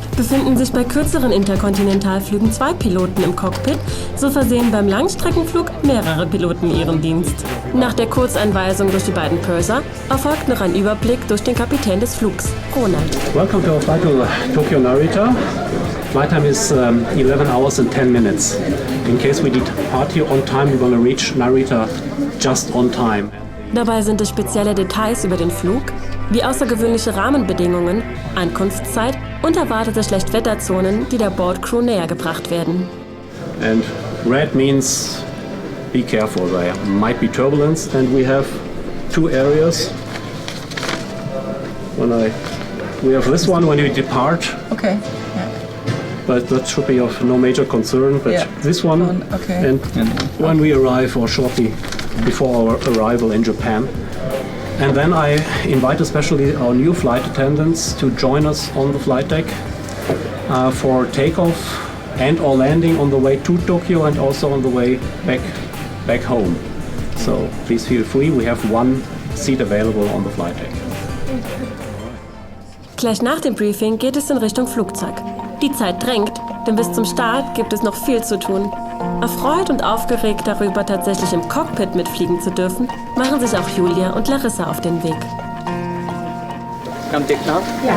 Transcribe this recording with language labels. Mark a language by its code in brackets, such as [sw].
[de] Befinden sich bei kürzeren Interkontinentalflügen 2 Piloten im Cockpit, so versehen beim Langstreckenflug mehrere Piloten ihren Dienst. Nach der Kurzeinweisung durch die beiden Purser erfolgt noch ein Überblick durch den Kapitän des Flugs, Ronald. [en] Welcome to our flight to Tokyo Narita. Flight time is 11 hours and 10 minutes. In case we depart here on time, we're going to reach Narita just on time. [de] Dabei sind es spezielle Details über den Flug, wie außergewöhnliche Rahmenbedingungen, Ankunftszeit und erwartete Schlechtwetterzonen, die der Bordcrew näher gebracht werden. [en] And red means be careful, there might be turbulence, and we have 2 areas. We have this one when we depart, Okay. but that should be of no major concern. But Yeah. this one, Okay. and when we arrive, or shortly before our arrival in Japan. And then I invite especially our new flight attendants to join us on the flight deck for takeoff and or landing on the way to Tokyo and also on the way back home. So please feel free. We have 1 seat available on the flight deck. [de] Gleich nach dem Briefing geht es in Richtung Flugzeug. Die Zeit drängt, denn bis zum Start gibt es noch viel zu tun. Erfreut und aufgeregt darüber, tatsächlich im Cockpit mitfliegen zu dürfen, machen sich auch Julia und Larissa auf den Weg. Habt ihr klar? Ja.